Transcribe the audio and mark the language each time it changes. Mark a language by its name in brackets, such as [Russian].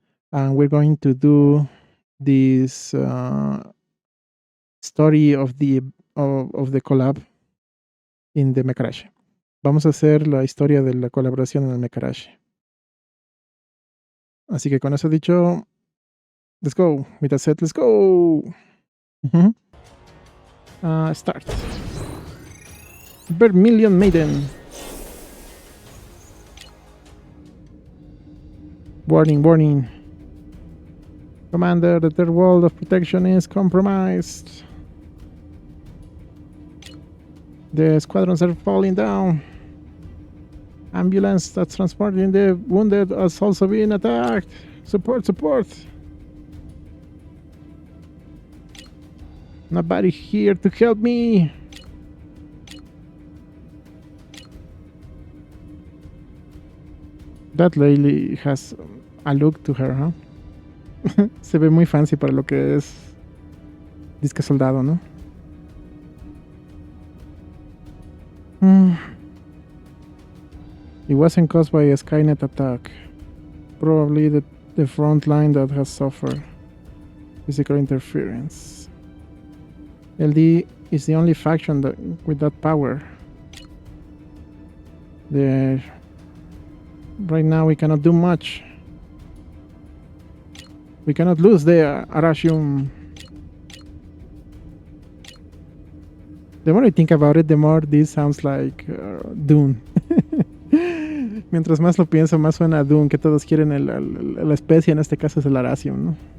[English] And we're going to do this story of the collab in the Mecharashi. [Spanish] Vamos a hacer la historia de la colaboración en el Mecharashi. Así que con eso dicho, [English] let's go. With that said, let's go. Start. Vermilion Maiden. Warning, warning. Commander, the third wall of protection is compromised. The squadrons are falling down. Ambulance that's transporting the wounded is also being attacked. Support, support. Nobody here to help me. That lady has a look to her, huh? [Spanish] Se ve muy fancy para lo que es disque soldado, ¿no? [English] It wasn't caused by a Skynet attack. Probably the front line that has suffered physical interference. LD is the only faction with that power. Right now we cannot do much. We cannot lose the Arashium. The more I think about it, the more this sounds like Dune. [Spanish] Mientras más lo pienso, más suena a Dune, que todos quieren la especie, en este caso es el Arasium, ¿no?